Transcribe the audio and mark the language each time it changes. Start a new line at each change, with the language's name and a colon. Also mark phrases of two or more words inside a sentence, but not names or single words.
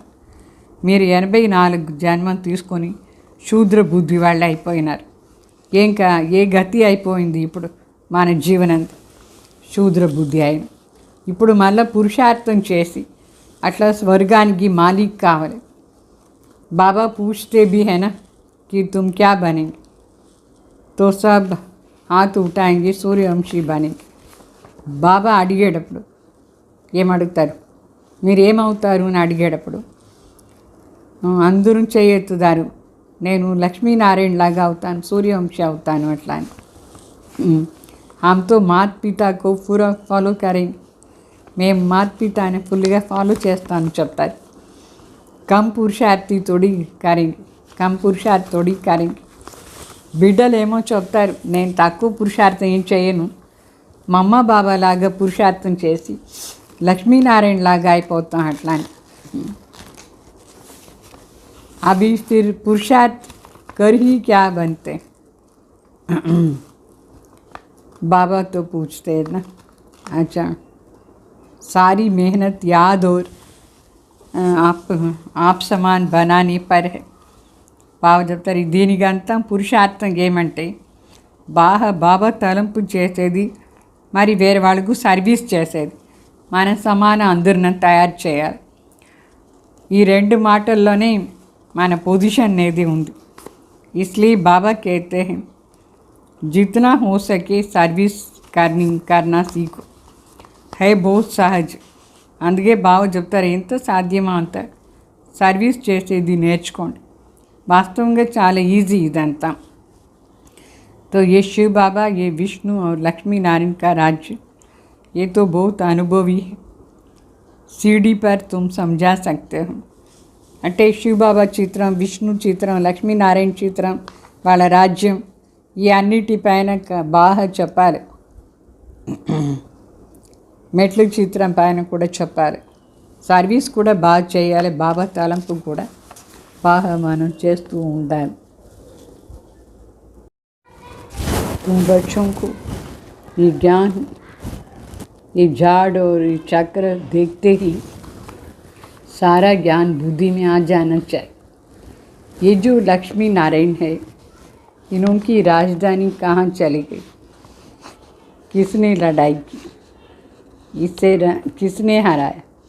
Telugu: మీరు 84 జన్మం తీసుకొని శూద్ర బుద్ధి వాళ్ళు అయిపోయినారు. ఏ గతి అయిపోయింది ఇప్పుడు మన జీవనంతా శూద్ర బుద్ధి అయిన. ఇప్పుడు మళ్ళీ పురుషార్థం చేసి అట్లా స్వర్గానికి మాలిక్ కావాలి.
Hindi: बाबा पूछते भी है ना कि तुम क्या बनेंगे, तो सब हाथ उठाएंगे सूर्यवंशी बनेंगे.
Telugu: బాబా అడిగేటప్పుడు ఏమడుగుతారు, మీరు ఏమవుతారు అని అడిగేటప్పుడు అందరూ చేయెత్తుతారు, నేను లక్ష్మీనారాయణ లాగా అవుతాను, సూర్యవంశీ అవుతాను అట్లా అని.
Hindi: हम तो माता पिता को पूरा फॉलो करेंगे,
Telugu: మేము మాత పితాని ఫుల్గా ఫాలో చేస్తాను చెప్తారు.
Hindi: कम पुरुषार्थी थोड़ी करेंगे, कम पुरुषार्थी थोड़ी करेंगे.
Telugu: బిడ్డలు ఏమో చెప్తారు, నేను తక్కువ పురుషార్థం ఏం చేయను, మా అమ్మ బాబా లాగా పురుషార్థం చేసి లక్ష్మీనారాయణ లాగా అయిపోతాం అట్లా అని.
Hindi: अभी फिर पुरुषार्थ कर ही क्या बनते. बाबा तो पूछते हैं ना, अच्छा सारी मेहनत याद और आप समान बनाने पर है.
Telugu: బాబా చెప్తారు దీనికంతా పురుషార్థం ఏమంటే బాబా తలంపు చేసేది, మరి వేరే వాళ్ళకు సర్వీస్ చేసేది, మన సమాన అందరిని తయారు చేయాలి. ఈ రెండు మాటల్లోనే మన పొజిషన్ అనేది ఉంది.
Hindi: इसलिए बाबा कहते हैं जितना हो सके सर्विस करना सीखो, है बहुत सहज.
Telugu: అందుకే బాబా చెప్తారు ఎంత సాధ్యమో అంత సర్వీస్ చేసేది నేర్చుకోండి, వాస్తవంగా చాలా ఈజీ ఇదంతా.
Hindi: तो ये शिव बाबा, ये विष्णु और लक्ष्मी नारायण का राज्य, ये तो बहुत अनुभवी है, सीढ़ी पर तुम समझा सकते हो.
Telugu: అంటే శివబాబా చిత్రం, విష్ణు చిత్రం, లక్ష్మీనారాయణ చిత్రం, వాళ్ళ రాజ్యం, ఈ అన్నిటిపైన బాగా చెప్పాలి. మెట్ల చిత్రం పైన కూడా చెప్పాలి. సర్వీస్ కూడా బాగా చేయాలి. బాబా తలంపు కూడా బాగా మనం చేస్తూ ఉండాలి.
Hindi: तुम बच्चों को ये ज्ञान, ये झाड़ और ये चक्र देखते ही सारा ज्ञान बुद्धि में आ जाना चाहिए. ये जो लक्ष्मी नारायण है, इनकी राजधानी कहाँ चली गई, किसने लड़ाई की, इससे किसने हराया.